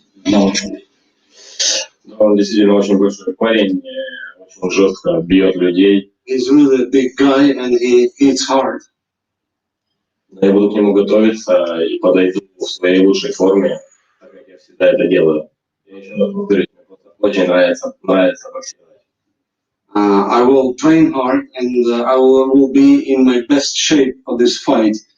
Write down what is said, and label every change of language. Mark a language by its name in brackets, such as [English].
[Russian] Но он действительно очень большой парень, очень жестко бьет людей. [English] He's really a big guy and he hits hard. [Russian] Я буду к нему готовиться и подойду в своей лучшей форме, так как я всегда это делаю. Я еще раз повторюсь, мне просто очень нравится боксировать. [English] I will train hard and I will be in my best shape for this fight.